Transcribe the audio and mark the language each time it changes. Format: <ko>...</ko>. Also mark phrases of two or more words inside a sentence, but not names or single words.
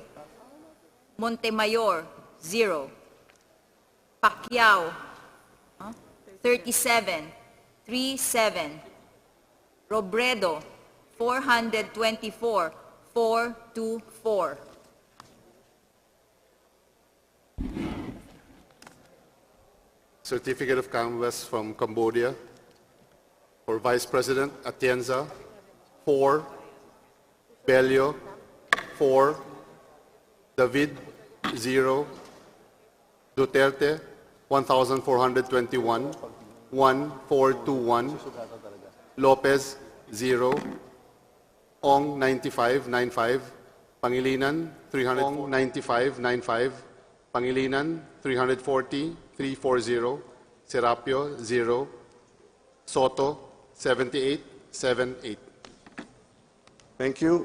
<en>Montemayor, 0. Pacquiao, 37, 37. Robredo, 424, 424. Certificate of canvass from Cambodia. For Vice President, Atienza, 4. Bello, 4. David, 0. Duterte, 1,421, 1,421. Lopez, 0. Ong, 95, 95. Pangilinan, 300. Ong, 95, 95. Pangilinan, 340, 340. Serapio, 0. Soto, 78, 78. Thank you.</en>